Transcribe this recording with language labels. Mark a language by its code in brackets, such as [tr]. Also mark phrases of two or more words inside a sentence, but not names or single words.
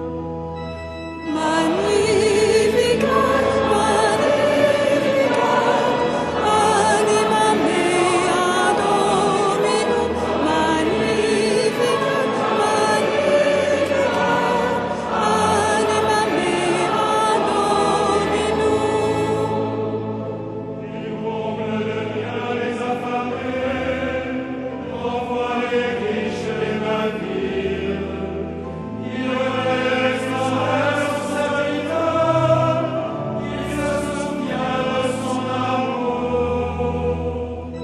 [la] Magnificat, magnificat, anima mea Dominum, magnificat, magnificat, anima mea Dominum. [fr] Il comble de bien les affamés, renvoie les riches les mains vides. Il relève sans reste son serviteur, il se souvient de son amour.